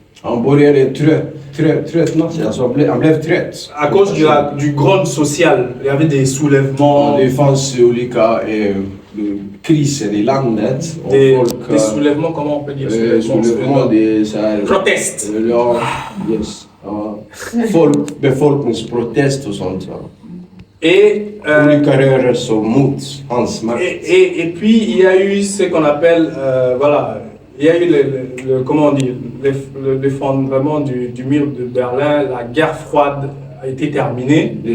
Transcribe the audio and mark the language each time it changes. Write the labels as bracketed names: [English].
[Swedish] han började tröttna sig, alltså han blev trött. [French] à cause du grand social. Il y avait des soulèvements, [Swedish] Det fanns olika kriser i landet. Och [French] des soulèvements, comment on peut dire [Swedish] soulèvements, det är så här... Protest. Ja, yes. Ja. Befolkningsprotest och sånt. Ja. [French] Et, [Swedish] olika rörelser mot hans makt. [French] Et puis il y a eu ce qu'on appelle, voilà, il y a eu comment on dit, l'effondrement du mur de Berlin, la guerre froide a été terminée.